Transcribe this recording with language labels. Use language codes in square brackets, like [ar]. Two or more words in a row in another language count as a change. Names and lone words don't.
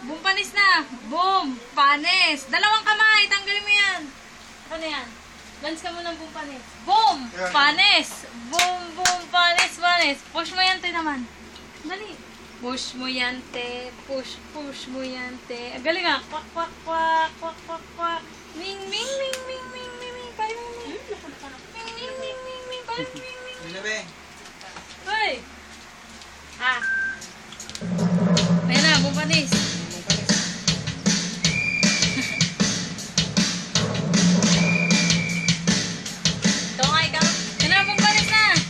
[tl] panis na. Boom, panis. Dalawang kamay, tanggalin mo yan. Ano yan? Lance ka mo ng boom, panis. Boom, panis. Boom, boom, panis, panis. Push mo yan, te naman. Dali. Push mo yan, te. Push mo yan, te. Galing nga. Kwak, kwak, kwak, kwak, kwak, kwak. Ming, ming, ming, ming, ming, ming, ming. Pari, ming, ming. Ming, ming, ming, ming, ming. Pari, ming, ming, ming. Ano ba? Hoy. Ah. Ayan na, boom, panis. Ito nga, ikaw. Ayan na, boom, panis na.